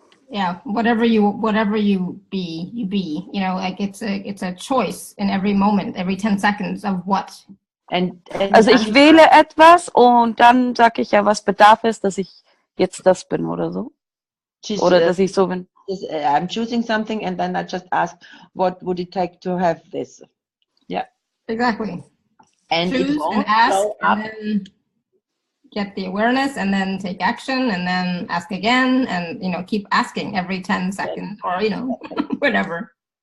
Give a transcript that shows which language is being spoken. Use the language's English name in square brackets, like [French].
[English] Yeah, whatever you be, you be. You know, like it's a choice in every moment, every 10 seconds of what. [German] Also ich wähle etwas und dann sage ich ja, was bedarf es, dass ich jetzt das bin oder so. Oder dass ich so bin. [English] I'm choosing something and then I just ask, what would it take to have this? Yeah. Exactly. And choose and ask and then get the awareness and then take action and then ask again and, you know, keep asking every 10 seconds or, you know, whatever.